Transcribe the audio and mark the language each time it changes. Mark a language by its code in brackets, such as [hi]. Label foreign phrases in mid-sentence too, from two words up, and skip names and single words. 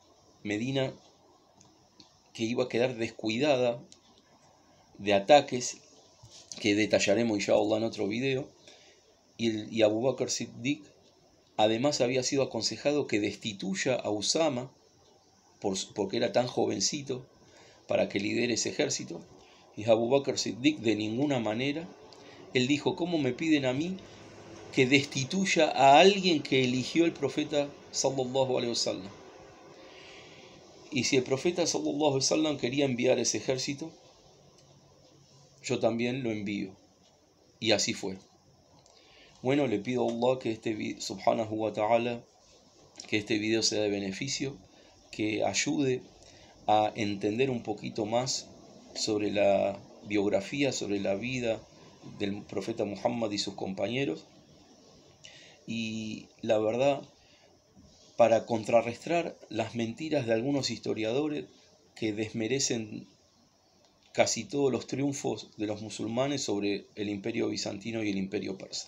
[es] que iba a quedar descuidada de ataques, que detallaremos inshallah en otro video, y Abu Bakr Siddiq además había sido aconsejado que destituya a Usama porque era tan jovencito para que lidere ese ejército. Y Abu Bakr Siddiq de ninguna manera, él dijo: ¿cómo me piden a mí que destituya a alguien que eligió el profeta [ar] صلى الله عليه وسلم? [es] Y si el profeta [ar] صلى الله عليه وسلم [es] quería enviar ese ejército, yo también lo envío. Y así fue. Bueno, le pido a Allah que [ar] سبحانه وتعالى, [es] que este video sea de beneficio, que ayude a entender un poquito más sobre la biografía, sobre la vida del profeta Muhammad y sus compañeros. Y la verdad, para contrarrestar las mentiras de algunos historiadores que desmerecen casi todos los triunfos de los musulmanes sobre el imperio bizantino y el imperio persa.